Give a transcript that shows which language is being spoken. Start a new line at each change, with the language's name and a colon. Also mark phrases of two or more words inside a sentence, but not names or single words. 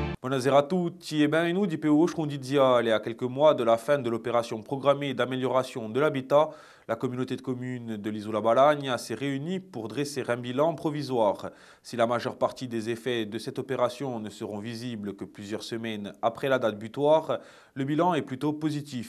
Italian: Buonasera a tutti e benvenuti per Voce Condiziale.
French: À quelques mois de la fin de l'opération programmée d'amélioration de l'habitat, la communauté de communes de l'Isola Balagna s'est réunie pour dresser un bilan provisoire. Si la majeure partie des effets de cette opération ne seront visibles que plusieurs semaines après la date butoir, le bilan est plutôt positif.